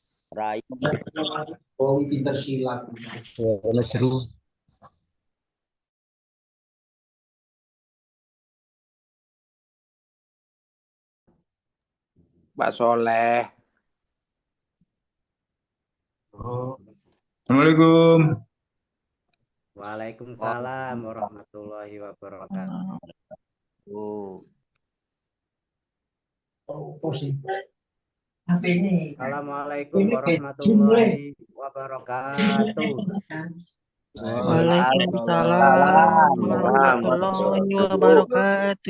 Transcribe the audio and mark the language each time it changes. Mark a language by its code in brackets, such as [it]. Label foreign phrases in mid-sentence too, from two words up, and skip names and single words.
[jv] Rai. Oh, pinter silat. Ono jeru. Mbak Soleh. [ar] Assalamualaikum. وعليكم السلام ورحمة الله وبركاته. Oh. السلام عليكم ورحمة الله وبركاته. وعليكم السلام ورحمة الله وبركاته.